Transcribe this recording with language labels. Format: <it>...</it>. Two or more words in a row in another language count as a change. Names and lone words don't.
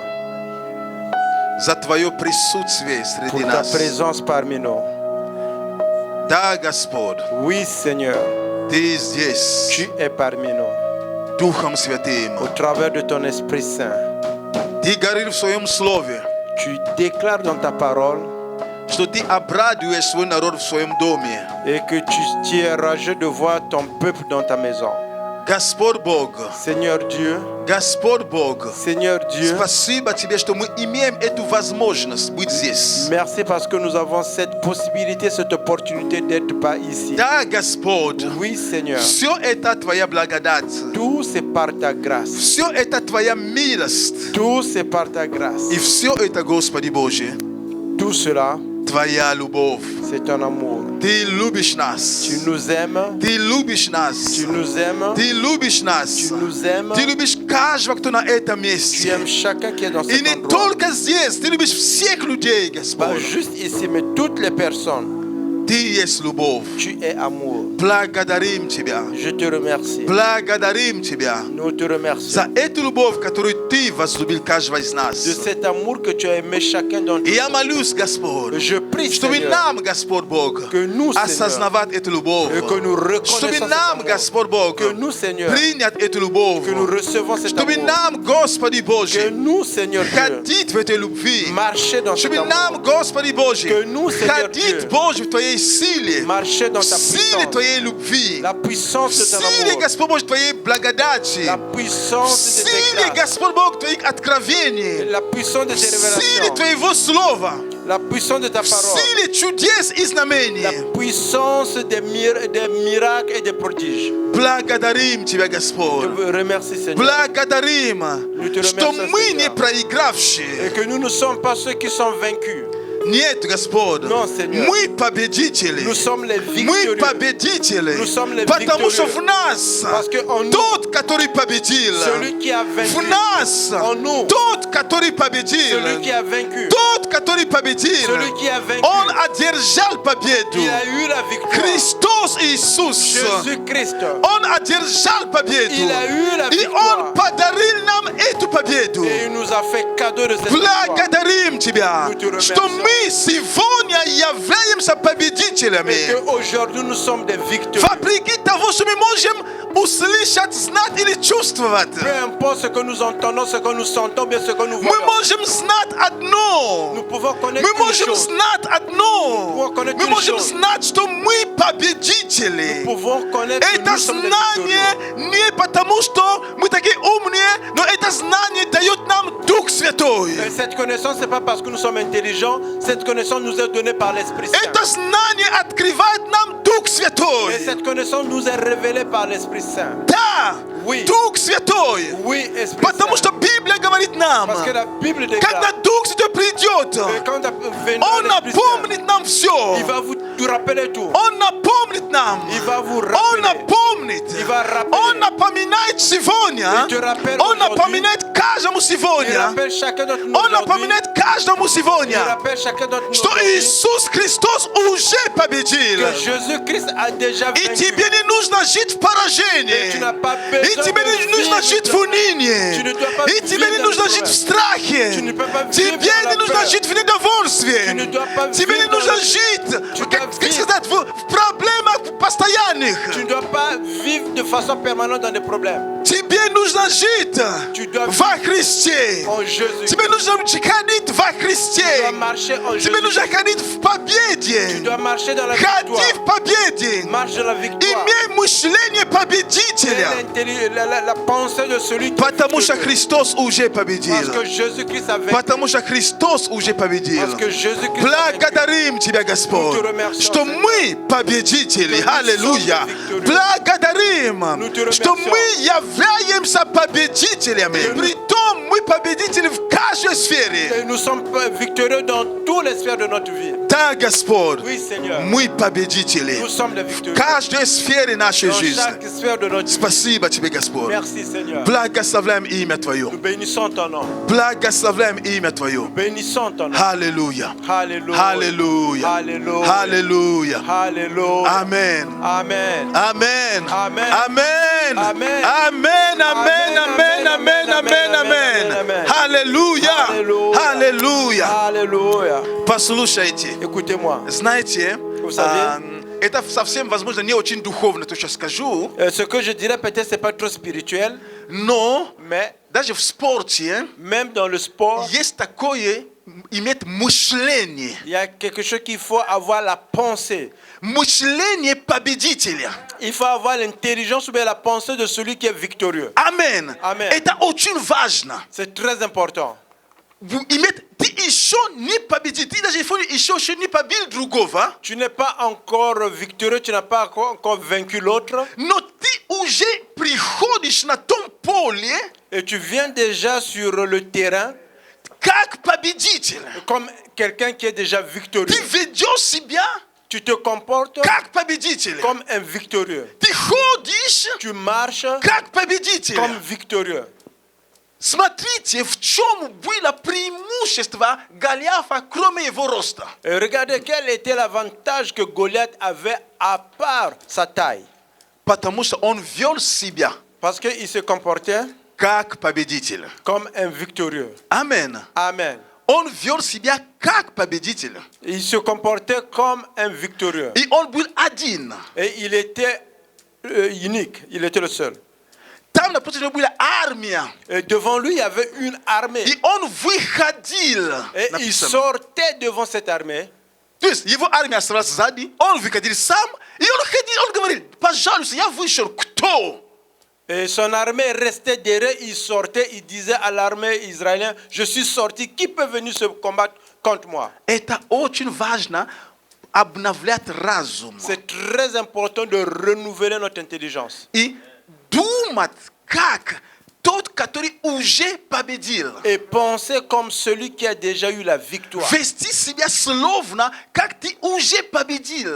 <ru>За Твое присутствие среди</ru> <fr>pour ta</fr> <ru>нас.</ru> <fr>présence parmi nous.</fr> <ru>Да, Господь,</ru> <fr>Oui, Seigneur,</fr> <ru>Ты здесь,</ru> <fr>tu es parmi nous.</fr> <ru>Духом Святым.</ru> <fr>Au travers de ton Esprit Saint,</fr> <ru>Ты говорил в Своем Слове,</ru> <fr>tu déclares dans ta parole</fr> <ru>что Ты обрадуешь свой народ в Своем доме.</ru> <fr>et que tu es rageux de voir ton peuple dans ta maison.</fr> <ru>Господь Бог,</ru> <fr>Seigneur Dieu,</fr> <ru>Господь Бог,</ru> <fr>Seigneur Dieu,</fr> <ru>спасибо Тебе, что мы имеем эту возможность быть здесь.</ru> <fr>merci parce que nous avons cette possibilité, cette opportunité d'être pas ici.</fr> <ru>Да, Господь,</ru> <fr>Oui, Seigneur,</fr> <ru>все это Твоя благодать.</ru> <fr>tout c'est par ta grâce.</fr> <ru>Все это Твоя милость.</ru> <fr>Tout c'est par ta grâce.</fr> <ru>И все это, Господи Божий,</ru> <fr>Tout cela,</fr> <ru>Твоя любовь.</ru> <fr>c'est ton amour.</fr> <ru>Ты любишь нас.</ru> <fr>Tu nous aimes,</fr> <ru>Ты любишь нас.</ru> <fr>tu nous aimes,</fr> <ru>Ты любишь нас.</ru> <fr>tu nous aimes,</fr> <ru>Ты любишь каждого, кто на этом</ru> <fr>tu</fr> <ru>месте.</ru> <fr>aimes chacun qui est dans</fr> <ru>И</ru> <fr>cet</fr> <ru>не</ru> <fr>endroit.</fr> <ru>только здесь. Ты любишь всех людей,</ru> <fr>Pas</fr> <ru>Господь.</ru> <fr>juste ici, mais toutes les personnes.</fr> <ru>Ты есть любовь.</ru> <fr>Tu es amour.</fr> <ru>Благодарим Тебя.</ru> <fr>Je te remercie.</fr> <ru>Благодарим Тебя</ru> <fr>Nous te remercions</fr> <ru>за эту любовь, которую Ты возлюбил каждого из нас.</ru> <fr>de cet amour que tu as aimé chacun d'entre</fr> <ru>И я</ru> <fr>nous.</fr> <ru>молюсь, Господь,</ru> <fr>Je prie,</fr> <ru>чтобы</ru> <fr>Seigneur,</fr> <ru>нам, Господь Бог,</ru> <fr>que nous, Seigneur,</fr> <ru>осознавать эту любовь.</ru> <fr>et que nous</fr> <ru>Чтобы</ru> <fr>reconnaissons cet</fr> <ru>нам,</ru> <fr>amour.</fr> <ru>Господь Бог,</ru> <fr>Que nous, Seigneur,</fr> <ru>принять эту любовь.</ru> <fr>que nous recevons cet</fr> <ru>Чтобы</ru> <fr>amour.</fr> <ru>нам, Господи</ru> <fr>Que</fr> <ru>Божий,</ru> <fr>nous, Seigneur Dieu,</fr> <ru>ходить в этой любви.</ru> <fr>marcher dans cet</fr> <ru>Чтобы нам,</ru> <fr>amour.</fr> <ru>Господи Божий,</ru> <fr>Que nous, Seigneur Dieu,</fr> <ru>ходить, Боже, в Твоей силе,</ru> <fr>Marcher dans ta</fr> <ru>силе</ru> <fr>puissance.</fr> <ru>Твоей любви,</ru> <fr>La puissance de ton</fr> <ru>силе,</ru> <fr>amour.</fr> <ru>Господь Божий, Твоей благодати,</ru> <fr>La puissance de tes</fr> <ru>силе,</ru> <fr>grâces.</fr> <ru>Господь Бог, Твоих откровений,</ru> <fr>La puissance de tes</fr> <ru>силе</ru> <fr>révélations.</fr> <ru>Твоего Слова,</ru> <fr>La puissance de ta parole.</fr> <ru>силе чудес и</ru> <fr>La</fr> <ru>знамений.</ru> <fr>puissance des miracles et des prodiges.</fr> <ru>Благодарим Тебя,</ru> <fr>Je</fr> <ru>Господь.</ru> <fr>vous remercie, Seigneur.</fr> <ru>Благодарим,</ru> <fr>te</fr> <ru>что</ru> <fr>remercions,</fr> <ru>мы</ru> <fr>Seigneur.</fr> <ru>не</ru> <fr>Et</fr> <ru>проигравшие.</ru> <fr>que nous ne sommes pas ceux qui sont vaincus.</fr> <ru>Нет, Господь,</ru> <fr>Non, Seigneur.</fr> <ru>мы победители.</ru> <fr>Nous sommes les</fr> <ru>Мы</ru> <fr>victorieux.</fr> <ru>победители.</ru> <fr>Nous sommes les</fr> <ru>Потому что</ru> <fr>victorieux.</fr> <ru>в нас</ru> <fr>Parce que en nous,</fr> <ru>тот, который победил.</ru> <fr>celui qui a</fr> <ru>В</ru> <fr>vaincu,</fr> <ru>нас</ru> <fr>en nous,</fr> <ru>тот, который победил.</ru> <fr>celui qui a vaincu,</fr> <ru>Тот, который победил.</ru> <fr>celui qui a vaincu,</fr> <ru>Он одержал победу.</ru> <fr>il a eu la victoire.</fr> <ru>Христос Иисус.</ru> <fr>Jésus-Christ,</fr> <ru>Он одержал победу.</ru> <fr>il a eu la</fr> <ru>И Он</ru> <fr>victoire.</fr> <ru>подарил нам эту победу.</ru> <fr>Et il nous a fait cadeau de cette victoire.</fr> <ru>Благодарим Тебя, Мы Тебя remercions. что мы сегодня являемся победителями.</ru> <fr>Et qu'aujourd'hui nous sommes des victorieux.</fr> <ru>Вопреки того, что мы можем услышать, знать или чувствовать.</ru> <fr>Peu importe ce que nous entendons, ce que nous sentons, bien ce que nous</fr> <ru>Мы</ru> <fr>voyons.</fr> <ru>можем знать одно.</ru> <fr>Nous pouvons connaître</fr> <ru>Мы</ru> <fr>une</fr> <ru>можем</ru> <fr>chose.</fr> <ru>знать одно.</ru> <fr>Nous pouvons connaître</fr> <ru>Мы</ru> <fr>une</fr> <ru>можем</ru> <fr>chose.</fr> <ru>знать, что мы победители.</ru> <fr>Nous pouvons connaître que</fr> <ru>Это</ru> <fr>nous sommes des</fr> <ru>знание</ru> <fr>victorieux.</fr> <ru>не потому, что мы такие умные, но это знание дает нам Дух Святой.</ru> <fr>Et cette connaissance, ce n'est pas parce que nous sommes intelligents, cette connaissance nous est donnée par l'Esprit Saint.</fr> <ru>Это знание открывает нам Дух Святой.</ru> <fr>Et cette connaissance nous est révélée par l'Esprit Saint.</fr> <ru>Да,</ru> <fr>Oui.</fr> <ru>Дух Святой.</ru> <fr>Oui, Esprit</fr> <ru>Потому</ru> <fr>Saint.</fr> <ru>что Библия говорит нам,</ru> <fr>Parce que la Bible</fr> <ru>когда</ru> <fr>déclare</fr> <ru>Дух Святой придет,</ru> <fr>que quand</fr> <ru>Он</ru> <fr>viendra l'Esprit Saint,</fr> <ru>напомнит нам все.</ru> <fr>il va vous rappeler tout.</fr> <ru>Он напомнит нам.</ru> <fr>Il va vous</fr> <ru>Он</ru> <fr>rappeler.</fr> <ru>напомнит.</ru> <fr>Il va rappeler.</fr> <ru>Он напоминает сегодня.</ru> <fr>Il te rappelle</fr> <ru>Он</ru> <fr>aujourd'hui.</fr> <ru>напоминает каждому</ru> <fr>Il</fr> <ru>сегодня.</ru> <fr>rappelle chacun d'entre nous</fr> <ru>Он</ru> <fr>aujourd'hui.</fr> <ru>напоминает каждому</ru> <fr>Il</fr> <ru>сегодня,</ru> <fr>rappelle chacun d'entre nous</fr> <ru>что</ru> <fr>aujourd'hui</fr> <ru>Иисус Христос уже победил.</ru> <fr>que Jésus-Christ a déjà</fr> <ru>И</ru> <fr>vaincu.</fr> <ru>тебе не нужно жить в</ru> <fr>Et tu</fr> <ru>поражении.</ru> <fr>n'as pas</fr> <ru>И</ru> <fr>besoin</fr> <ru>тебе</ru> <fr>de</fr> <ru>не нужно</ru> <fr>vivre</fr> <ru>жить в</ru> <fr>dans-</fr> <ru>унынии.</ru> <fr>Tu ne dois pas</fr> <ru>И тебе</ru> <fr>vivre</fr> <ru>не</ru> <fr>dans</fr> <ru>нужно</ru> <fr>le</fr> <ru>жить в</ru> <fr>problème.</fr> <ru>страхе.</ru> <fr>Tu ne peux pas vivre</fr> <ru>Тебе</ru> <fr>dans la</fr> <ru>не нужно</ru> <fr>peur.</fr> <ru>жить в недовольстве.</ru> <fr>Tu ne dois pas</fr> <ru>Тебе не</ru> <fr>vivre dans</fr> <ru>нужно</ru> <fr>le-</fr> <ru>жить,</ru> <fr>Tu dois</fr> <ru>как</ru> <fr>vivre.</fr> <ru>сказать, в проблемах постоянных.</ru> <fr>Tu ne dois pas vivre de façon permanente dans des problèmes.</fr> <ru>Тебе нужно жить</ru> <fr>Tu dois</fr> <ru>во Христе.</ru> <fr>En Jésus.</fr> <ru>Тебе нужно ходить во</ru> <fr>Tu</fr> <ru>Христе.</ru> <fr>dois marcher en</fr> <ru>Тебе нужно</ru> <fr>Jésus.</fr> <ru>ходить в</ru> <fr>Tu</fr> <ru>победе.</ru> <fr>dois marcher dans la</fr> <ru>Ходи</ru> <fr>victoire.</fr> <ru>в победе.</ru> <fr>Marche dans la victoire.</fr> <ru>Имей мышление</ru> <fr>Fais</fr> <ru>победителя.</ru> <fr>la pensée de celui qui est</fr> <ru>Потому что</ru> <fr>victorieux.</fr> <ru>Христос уже</ru> <fr>Parce</fr> <ru>победил.</ru> <fr>que Jésus-Christ a vaincu.</fr> <ru>Потому что Христос уже победил.</ru> <fr>Parce que Jésus-Christ a vaincu.</fr> <ru>Благодарим Тебя, Господь,</ru> <fr>Nous te remercions,</fr> <ru>что</ru> <fr>Seigneur.</fr> <ru>мы победители.</ru> <fr>Que nous</fr> <ru>Аллилуйя.</ru> <fr>sommes victorieux.</fr> <ru>Благодарим,</ru> <fr>Nous te</fr> <ru>что</ru> <fr>remercions.</fr> <ru>мы являемся победителями.</ru> <fr>Que nous-</fr> <ru>Притом мы победители в каждой сфере.</ru> <fr>Et nous sommes victorieux dans toutes les sphères de notre vie.</fr> <ru>Да, Господь,</ru> <fr>Oui, Seigneur.</fr> <ru>мы победители.</ru> <fr>Nous sommes des</fr> <ru>В</ru> <fr>victorieux.</fr> <ru>каждой сфере нашей</ru> <fr>Dans</fr> <ru>жизни.</ru> <fr>chaque sphère de notre vie.</fr> <ru>Спасибо Тебе, Господь.</ru> <fr>Merci, Seigneur.</fr> <ru>Благословляем имя Твое.</ru> <fr>Nous bénissons ton nom.</fr> <ru>Благословляем имя Твое.</ru> <fr>Bénissons ton nom.</fr> <ru>Аллилуйя.</ru> <fr>Alléluia.</fr> <ru>Аллилуйя.</ru> <fr>Alléluia.</fr> <ru>Аллилуйя.</ru> <fr>Alléluia. Amen. Amen. Amen. Amen. Amen. Amen. Amen. Amen. Amen. Amen. Amen. Amen. Amen.</fr> <ru>Аллилуйя. Аллилуйя. Аллилуйя.</ru> <fr>Alléluia.</fr> <ru>Послушайте.</ru> <fr>Écoutez-moi.</fr> <ru>Знаете,</ru> <fr>Vous savez?</fr> <ru>это совсем, возможно, не очень духовно, то, что я скажу,</ru> <fr>Ce que je dirais peut-être c'est pas trop spirituel,</fr> <ru>но</ru> <fr>mais</fr> <ru>даже в спорте</ru> <fr>même dans le sport,</fr> <ru>есть такое, иметь мышление.</ru> <fr>il y a quelque chose qu'il faut avoir la pensée.</fr> <ru>Мышление победителя.</ru> <fr>Il faut avoir l'intelligence ou bien la pensée de celui qui est victorieux.</fr> <ru>Амен.</ru> <fr>Amen.</fr> <ru>Это очень важно.</ru> <fr>C'est très important.</fr> <ru>Иметь, ты еще не победитель. Ты даже еще не победил другого,</ru> <fr>Tu n'es pas encore victorieux, tu n'as pas encore vaincu l'autre,</fr> <ru>но ты уже приходишь на том поле</ru> <fr>et tu viens déjà sur le terrain</fr> <ru>как победитель.</ru> <fr>comme quelqu'un qui est déjà</fr> <ru>Ты</ru> <fr>victorieux.</fr> <ru>ведешь себя</ru> <fr>Tu te comportes</fr> <ru>как победитель.</ru> <fr>comme un victorieux.</fr> <ru>Ты ходишь</ru> <fr>Tu marches</fr> <ru>как победитель.</ru> <fr>comme victorieux.</fr> <ru>Смотрите, в чем было преимущество шества Голиафа кроме его роста.</ru> <fr>Et regardez quel était l'avantage que Goliath avait à part sa taille.</fr> <ru>Потому что он вел себя</ru> <fr>Parce qu'il se comportait</fr> <ru>как победитель.</ru> <fr>comme un victorieux.</fr> <ru>Amen.</ru> <fr>Amen.</fr> <ru>Он вел себя как победитель.</ru> <fr>Il se comportait comme un victorieux.</fr> <ru>И он был один.</ru> <fr>Et il était unique. Il était le seul.</fr> <ru>Там напротив него была армия.</ru> <fr>Et devant lui, il y avait une armée.</fr> <ru>И он выходил.</ru> <fr>Et il</fr> <ru>Написано.</ru> <fr>sortait devant cette armée.</fr> <ru>То есть его армия оставалась сзади, он выходил сам, и он ходил, он говорил, пожалуйста, я вышел, кто?</ru> <fr>Et son armée restait derrière, il sortait, il disait à l'armée israélienne, je suis sorti, qui peut venir se combattre contre moi?</fr> <ru>Это очень важно обновлять разум.</ru> <fr>C'est très important de renouveler notre intelligence.</fr> <ru>И думать, как тот, который уже победил.</ru> <fr>Et penser comme celui qui a déjà eu la victoire.</fr> <ru>Вести себя словно, как ты уже победил.</ru>